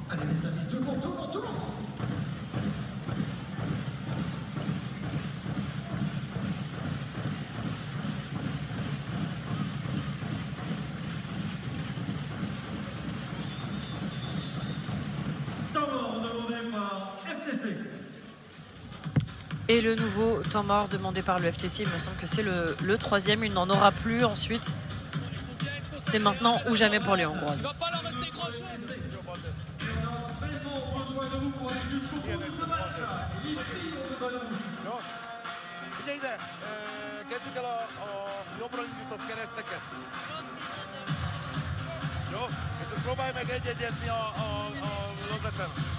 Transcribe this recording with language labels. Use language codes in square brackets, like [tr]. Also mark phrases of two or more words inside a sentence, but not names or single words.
[fr] Allez les amis, tout le monde. Temps mort demandé par FTC. Et le nouveau temps mort demandé par le FTC, il me semble que c'est le 3e. Il n'en aura plus ensuite. C'est maintenant ou jamais pour les Hongroises. [hu] Figyelj ide, kezdjük el a jobbra indított kereszteket. Jó? És akkor próbálj meg egy-egyezni a lozeten.